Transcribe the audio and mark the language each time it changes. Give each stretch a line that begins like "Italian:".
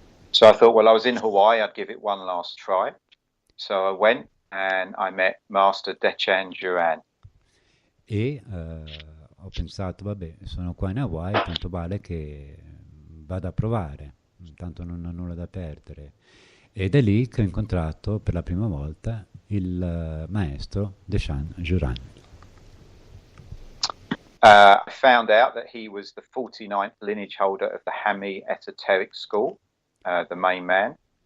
English: So I thought, well, I was in Hawaii, I'd give it one last try. So I went and I met Master Dechan Juran.
Italian: E ho pensato, vabbè, sono qua in Hawaii, tanto vale che vado a provare, tanto non ho nulla da perdere. Ed è lì che ho incontrato per la prima volta il maestro Dechan Juran.
English: I found out that he was the 49th lineage holder of the Hami Esoteric School, the main man.